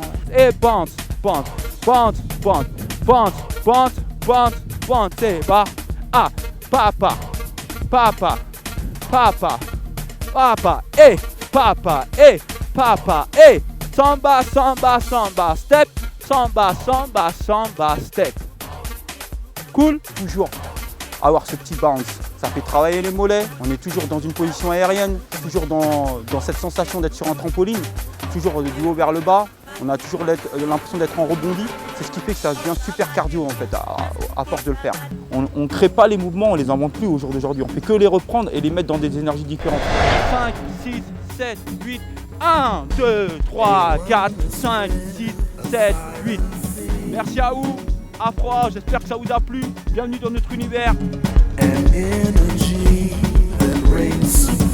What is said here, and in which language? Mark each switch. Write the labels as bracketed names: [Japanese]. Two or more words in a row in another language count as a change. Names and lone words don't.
[French] Et bounce, bounce, bounce, bounce, bounce, bounce, bounce, bounce, et bah, ah, papa, papa, papa, papa, et papa, et papa, et samba, samba, samba, step, samba, samba, samba, step. Cool? Toujours avoir ce petit bounce. Ça fait travailler les mollets, on est toujours dans une position aérienne, toujours dans cette sensation d'être sur un trampoline, toujours du haut vers le bas, on a toujours l'impression d'être en rebondi. C'est ce qui fait que ça devient super cardio en fait, à force de le faire. On ne crée pas les mouvements, on ne les invente plus au jour d'aujourd'hui, on fait que les reprendre et les mettre dans des énergies différentes. 5, 6, 7, 8, 1, 2, 3, 4, 5, 6, 7, 8. Merci à vous, Afro House, j'espère que ça vous a plu. Bienvenue dans notre univers. [English] An energy that reigns